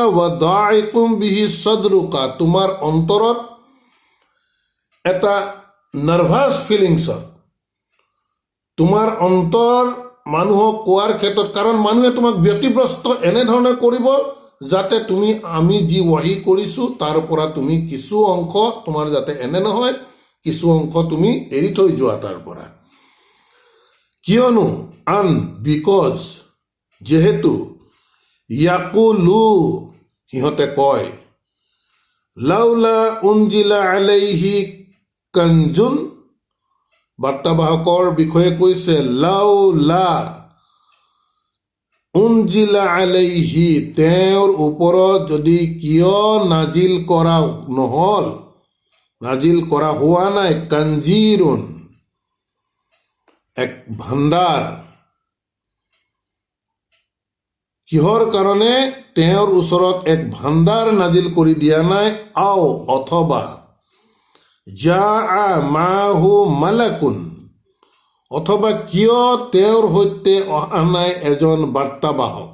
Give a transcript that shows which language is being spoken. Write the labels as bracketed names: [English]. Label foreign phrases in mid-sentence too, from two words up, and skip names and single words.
[Arabic] وضائق به صدرك, [Assamese] তোমাৰ অন্তৰত এটা [English] nervous feelings, [Assamese] তোমাৰ অন্তৰ মানুহক কোৱাৰ ক্ষেত্ৰত, কাৰণ মানুহে তোমাক ব্যতিব্ৰস্ত এনেধৰণে কৰিব যাতে তুমি আমি যি ৱাহি কৰিছোঁ তাৰ পৰা তুমি কিছু অংশ, তোমাৰ যাতে এনে নহয় কিছু অংশ তুমি এৰি থৈ যোৱা তাৰ পৰা। কিয়নো বিকজ, যিহেতু ইয়াকুলু, সিহঁতে কয় [Arabic] لولا أنزل عليه كنز, [Assamese] বাৰ্তাবাহকৰ বিষয়ে কৈছে লাউলা [Arabic] أنزل عليه, [Assamese] তেওঁৰ ওপৰত যদি কিয় নাজিল কৰা নহল, নাজিল কৰা হোৱা নাই, কাঞ্জিৰুন এক ভাণ্ডাৰ, কিহৰ কাৰণে তেওঁৰ ওচৰত এক ভাণ্ডাৰ নাজিল কৰি দিয়া নাই, আও অথবা [Arabic] جاء معه ملك, [Assamese] অথবা কিয় তেওঁৰ সৈতে অহা নাই এজন বাৰ্তাবাহক।